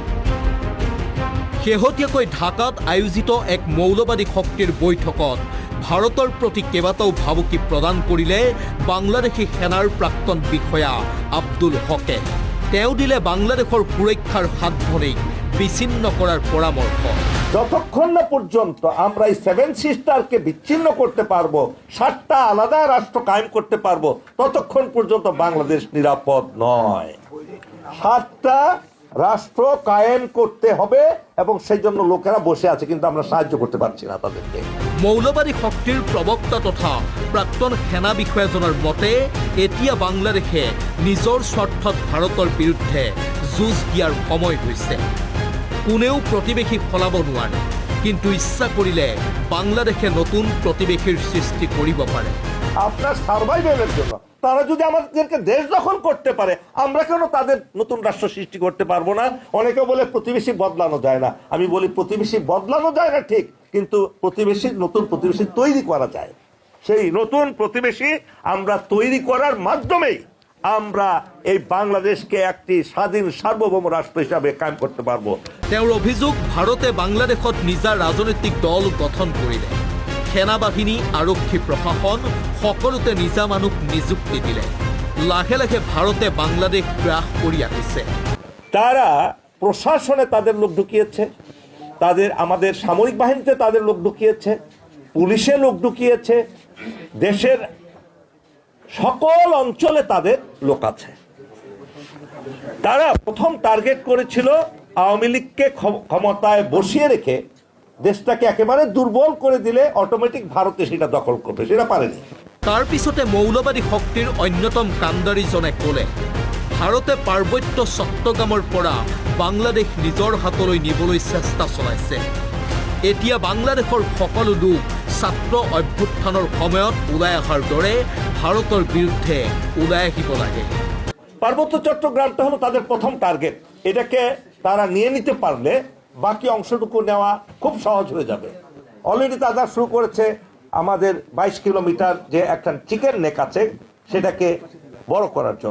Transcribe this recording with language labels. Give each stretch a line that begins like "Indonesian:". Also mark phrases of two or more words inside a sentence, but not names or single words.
Assamese: শেহতীয়াকৈ ঢাকাত আয়োজিত এক মৌলবাদী শক্তিৰ বৈঠকত ভাৰতৰ প্ৰতি কেইবাটাও ভাবুকি প্ৰদান কৰিলে বাংলাদেশী সেনাৰ প্ৰাক্তন বিষয়া আব্দুল হকে। তেওঁ দিলে বাংলাদেশৰ সুৰক্ষাৰ সাতভনীক বিচ্ছিন্ন করার পরামর্শ।
Bangla: যতক্ষণ না পর্যন্ত আমরা এই 7 সিস্টারকে বিচ্ছিন্ন করতে পারবো, 7টা আলাদা রাষ্ট্র কায়েম করতে পারবো, ততক্ষণ পর্যন্ত বাংলাদেশ নিরাপদ নয়। 7টা রাষ্ট্র কায়েম করতে হবে এবং সেই জন্য লোকেরা বসে আছে, কিন্তু আমরা সাহায্য করতে পারছি না তাদেরকে।
Assamese: মৌলবাদী শক্তিৰ প্ৰবক্তা তথা প্ৰাক্তন সেনা বিষয়াজনৰ মতে এতিয়া বাংলাদেশে নিজৰ স্বাৰ্থত ভাৰতৰ বিৰুদ্ধে যুঁজ দিয়াৰ সময় হৈছে। কোনেও প্ৰতিবেশী সলাব নোৱাৰে, কিন্তু ইচ্ছা কৰিলে বাংলাদেশে নতুন প্ৰতিবেশীৰ সৃষ্টি কৰিব পাৰে।
Bangla: আপনার সার্ভাইভেলের জন্য তারা যদি আমাদেরকে দেশ দখল করতে পারে, আমরা কেন তাদের নতুন রাষ্ট্র সৃষ্টি করতে পারবো না? অনেকে বলে প্রতিবেশী বদলানো যায় না। আমি বলি প্রতিবেশী বদলানো যায় না ঠিক, কিন্তু নতুন প্রতিবেশী তৈরি করা যায়। সেই নতুন প্রতিবেশী আমরা তৈরি করার মাধ্যমেই আমরা এই বাংলাদেশকে একটি স্বাধীন সার্বভৌম রাষ্ট্র হিসাবে কায়েম করতে পারবো।
Assamese: তেওঁৰ অভিযোগ, ভাৰতে বাংলাদেশত নিজা ৰাজনৈতিক দল গঠন কৰিলে। সেনাবাহিনী, আৰক্ষী, প্ৰশাসন সকলোতে নিজা মানুহ নিযুক্তি দিলে।
Bangla: লাহে লাহে ভারতে বাংলাদেশ গ্রাস করে আসছে। তারা প্রশাসনে তাদের লোক ঢুকিয়েছে, আমাদের সামরিক বাহিনীতে তাদের লোক ঢুকিয়েছে, পুলিশে লোক ঢুকিয়েছে, দেশের সকল অঞ্চলে তাদের লোক আছে। তারা প্রথম টার্গেট করেছিল আওয়ামী লীগকে ক্ষমতায় বসিয়ে রেখে দেশটাকে একেবারে দুর্বল করে দিলে অটোমেটিক ভারতে সেটা দখল করবে, সেটা পারেনি।
Assamese: তার পিছতে মৌলবাদী শক্তিৰ অন্যতম কাণ্ডাৰীজনে ক'লে, ভাৰতে পাৰ্বত্য চট্টগ্ৰামৰ পৰা বাংলাদেশ নিজৰ হাতলৈ নিবলৈ চেষ্টা চলাইছে। এতিয়া বাংলাদেশৰ সকলো লোক ছাত্ৰ অভ্যুত্থানৰ সময়ত ওলাই অহাৰ দৰে ভাৰতৰ বিৰুদ্ধে ওলাই আহিব লাগে।
Bangla: পার্বত্য চট্টগ্রামটা হলো তাদের প্রথম টার্গেট। এটাকে তারা নিয়ে নিতে পারলে বাকি অংশটুকু নেওয়া খুব সহজ হয়ে যাবে। অলরেডি তারা শুরু করেছে আমাদের 22 কিলোমিটার যে একটা চিকেন নেক আছে সেটাকে বড় করার জন্য।